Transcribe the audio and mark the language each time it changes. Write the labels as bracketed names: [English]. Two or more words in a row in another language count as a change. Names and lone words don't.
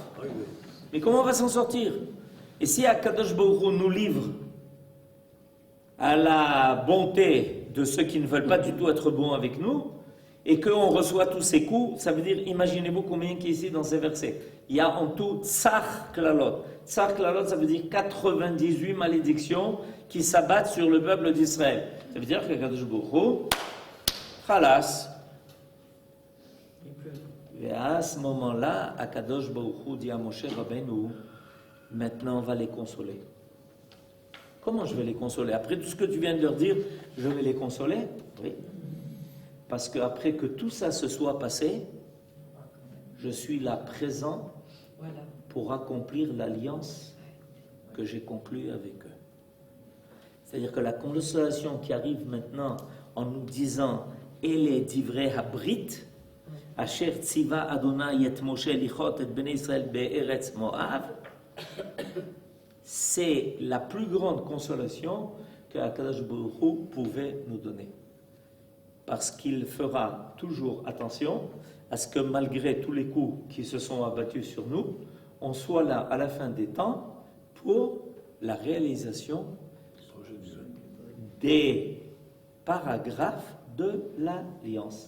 [French] Mais comment on va s'en sortir? Et si [Hebrew] הקדוש ברוך הוא [French] nous livre à la bonté de ceux qui ne veulent pas du tout être bons avec nous, et qu'on reçoit tous ces coups, ça veut dire, imaginez-vous combien qui est ici dans ces versets. Il y a en tout [Hebrew] צח קללות. צח קללות, [French] ça veut dire 98 malédictions qui s'abattent sur le peuple d'Israël. Ça veut dire que [Hebrew] הקדוש ברוך הוא, [French] khalas. Et à ce moment-là, [Hebrew] הקדוש ברוך הוא [French] dit à Moshe Rabbeinu, maintenant on va les consoler. Comment je vais les consoler? Après tout ce que tu viens de leur dire, je vais les consoler? Oui. Parce qu'après que tout ça se soit passé, je suis là présent pour accomplir l'alliance que j'ai conclue avec eux. C'est-à-dire que la consolation qui arrive maintenant en nous disant « [Hebrew] אלה דברי הברית אשר צוה אדוני את משה לכרות את בני ישראל בארץ מואב, [French] c'est la plus grande consolation que [Hebrew] הקדוש ברוך הוא [French] pouvait nous donner. Parce qu'il fera toujours attention à ce que malgré tous les coups qui se sont abattus sur nous, on soit là à la fin des temps pour la réalisation des paragraphes de l'Alliance.